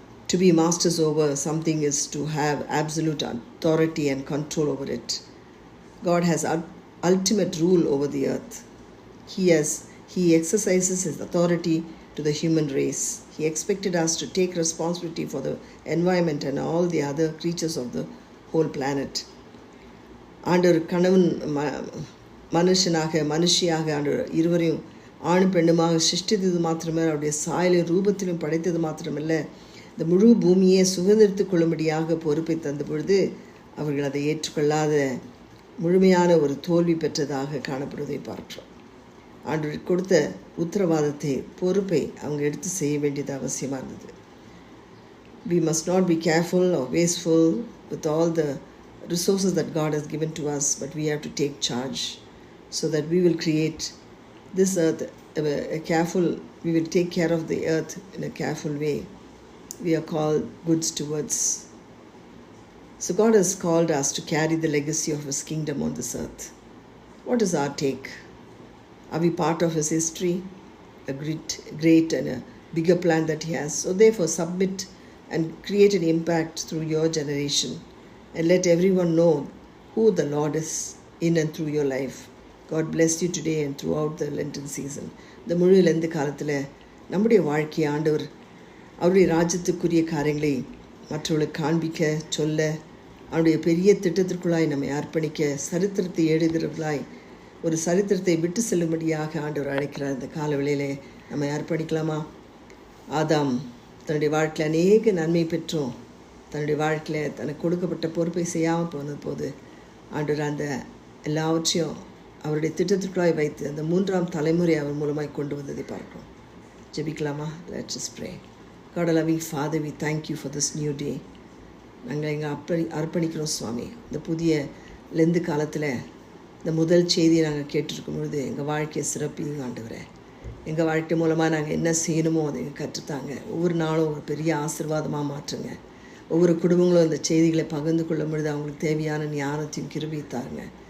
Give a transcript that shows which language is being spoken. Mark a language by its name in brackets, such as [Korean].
[English] To be masters over something is to have absolute authority and control over it. God has ultimate rule over the earth. He exercises his authority to the human race. He expected us to take responsibility for the environment and all the other creatures of the whole planet. [Tamil] ஆண்டவர் கணவன் மனுஷனாக மனுஷியாக ஆண்டவர் இருவரையும் ஆணும் பெண்ணுமாக சிருஷ்டித்தது மாத்திரமே, அவருடைய சாயலும் ரூபத்திலும் படைத்தது மாத்திரமல்ல, இந்த முழு பூமியை சுதந்திரித்துக் கொள்ளும்படியாக பொறுப்பை தந்த பொழுது அவர்கள் அதை ஏற்றுக்கொள்ளாத முழுமையான ஒரு தோல்வி பெற்றதாக காணப்படுவதை பார்க்கிறோம். ஆண்டவர் கொடுத்த உத்தரவாதத்தை, பொறுப்பை அவங்க எடுத்து செய்ய வேண்டியது அவசியமாக இருந்தது. [English] We must not be careful or wasteful with all the resources that God has given to us, but we have to take charge so that we will create this earth we will take care of the earth in a careful way. We are called good stewards. So God has called us to carry the legacy of his kingdom on this earth. What is our take? Are we part of his history, a great and a bigger plan that he has? So therefore submit and create an impact through your generation and let everyone know who the Lord is in and through your life. God bless you today and throughout the Lenten season. [Tamil] இந்த முழு Lent காலத்தில் நம்முடைய வாழ்க்கையை ஆண்டவர் அவருடைய ராஜ்யத்துக்குரிய காரியங்களை மற்றவர்களுக்கு காண்பிக்க, சொல்ல, அவருடைய பெரிய திட்டத்திற்குள்ளாய் நம்மை அர்ப்பணிக்க, சரித்திரத்தை எழுதுகிறவர்களாய் ஒரு சரித்திரத்தை விட்டு செல்லும்படியாக ஆண்டவர் அழைக்கிறார். இந்த காலவேளையிலே நம்மை அர்ப்பணிக்கலாமா? ஆதாம் தன்னுடைய வாழ்க்கையில் அநேக நன்மை பெற்றோம், தன்னுடைய வாழ்க்கையில் தனக்கு கொடுக்கப்பட்ட பொறுப்பை செய்யாமல் போனது போது ஆண்டவர் அந்த எல்லாவற்றையும் அவருடைய திட்டத்திற்குள்ளாய் வைத்து அந்த மூன்றாம் தலைமுறை அவர் மூலமாய் கொண்டு வந்ததை பார்க்கிறோம். ஜெபிக்கலாமா? [English] Let's just pray. God, loving Father, we thank you for this new day. [Tamil] நாங்கள் எங்கள் அர்ப்பணிக்கிறோம் சுவாமி. இந்த புதிய லெந்து காலத்தில் இந்த முதல் செய்தியை நாங்கள் கேட்டிருக்கும் பொழுது எங்கள் வாழ்க்கையை சிறப்பிங்க ஆண்டவரே. எங்கள் வாழ்க்கை மூலமாக நாங்கள் என்ன செய்யணுமோ அதை எங்கள் கற்றுத்தாங்க. ஒவ்வொரு நாளும் ஒரு பெரிய ஆசீர்வாதமாக மாற்றுங்க. ஒவ்வொரு குடும்பங்களும் இந்த செய்திகளை பகிர்ந்து கொள்ளும் பொழுது அவங்களுக்கு தேவையான ஞானத்தையும் கிருபையை தாருங்க.